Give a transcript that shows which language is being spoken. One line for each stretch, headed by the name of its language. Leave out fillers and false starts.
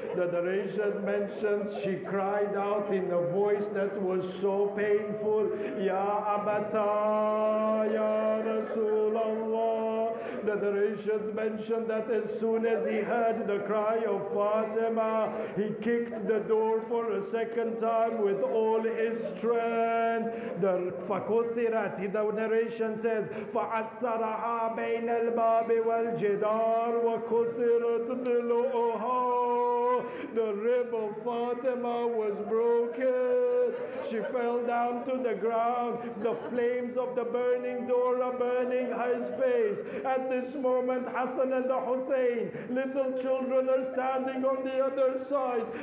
English: The narration mentions she cried out in a voice that was so painful, Ya Abata, Ya Rasulallah. The narrations mention that as soon as he heard the cry of Fatima, he kicked the door for a second time with all his strength.
Arabic: The narration says, فَعَسَّرَهَا بَيْنَ الْبَابِ وَالْجِدَارِ وَكُسِرَتْ ضِلُعُهَا.
English: The rib of Fatima was broken. She fell down to the ground. The flames of the burning door are burning his face. At this moment, Hassan and the Hussein, little children, are standing on the other side.